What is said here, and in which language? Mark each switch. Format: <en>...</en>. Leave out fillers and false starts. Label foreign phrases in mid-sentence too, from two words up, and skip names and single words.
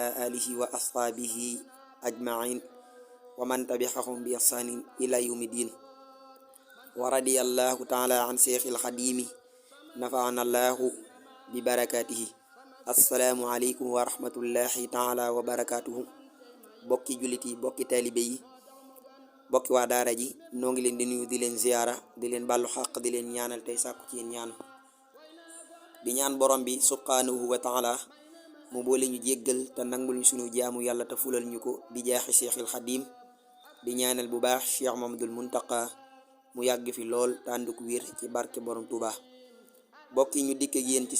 <ar>آله وأصحابه أجمعين ومن تبعهم بإحسان إلى يوم الدين ورضي الله تعالى عن شيخ الخديم نفعنا الله ببركاته السلام عليكم ورحمة الله تعالى وبركاته</ar> <wo>bokki jullit yi bokki taalibe yi bokki waa daara ji noo ngi leen di nuyu di leen ziyaara di leen bàllu xaq di leen ñaanal tey sàkku ci yéen ñaan di ñaan borom bi</wo> <ar>سبحانه وتعالى</ar> <wo>mu boole ñu jéggal te nangul ñu sunu jaamu yàlla te fulal ñu ko bi jaaxi Cheikhul Xadim di ñaanal bu baax Cheikh Mamadul Muntaqa mu yàgg fi lool te ànd ko wér ci barke borom Touba bokki ñu dikk ak yéen ci</wo>